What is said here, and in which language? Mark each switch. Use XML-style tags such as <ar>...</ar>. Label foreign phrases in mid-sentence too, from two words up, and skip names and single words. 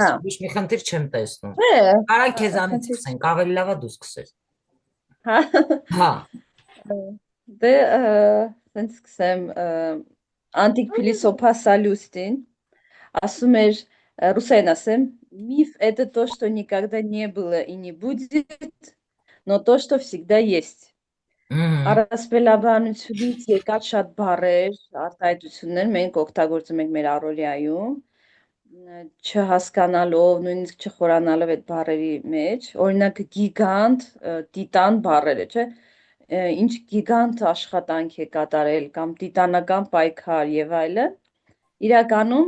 <hy>Հա։ ոչ մի խնդիր չեմ տեսնում։ Է, Կարան քեզանից խնդիր սկսենք, ավելի լավ է դու սկսես։ հա, Հա, դե, սենց սկսեմ, անտիկ փիլիսոփա Սալյուստին, ասում էր, ռուսերեն ասեմ,</hy> <ru>миф это то, что никогда не было и не будет, но то, что всегда есть։</ru> <hy>Առասպելաբանությունից եկած շատ բառեր, արտահայտություններ մենք օգտագործում ենք մեր առօրյայում, չհասկանալով, նույնիսկ չխորանալով այդ բառերի մեջ, օրինակ գիգանտ, տիտան բառերը, չէ, ինչ գիգանտ աշխատանք է կատարել կամ տիտանական պայքար եւ այլն, իրականում</hy>